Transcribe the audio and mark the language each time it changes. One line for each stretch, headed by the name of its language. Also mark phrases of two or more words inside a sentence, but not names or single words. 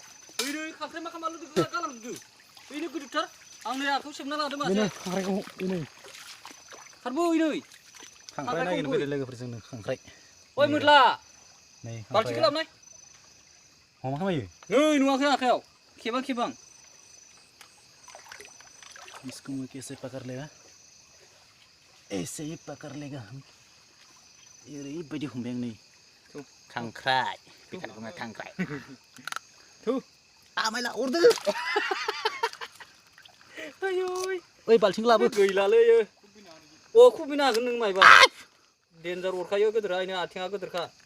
Bodo: ओइनै खांख्राइ मा खालामनो गालांदो ओइनै गिदिरथार आंनि आखाइयाव सेबना लादों मासे खांख्राइखौ ओइनै खारबो ओइनै खांख्राइ नागिरनो फैदो लोगोफोरजों खांख्राइ ओइ मोदला नै बाल्थिंखौ लाबोनाय मा खालामो नै नुवाखै आखाइयाव खेबां
Hindi: इसको मैं कैसे पकड़ लेगा ऐसे ही पकड़ लेगा हम
Bodo: ओरैबायदि हमबाय आं नै खांख्राइ बेखार बुङो खांख्राइ थु आमायला अरदो आयै ओइ बाल्थिंखौ लाबो गैलालै अ खुबैनो हागोन नों मायबा देन्जार अरखायो गोदोरा इनो आथिङा गोदोरखा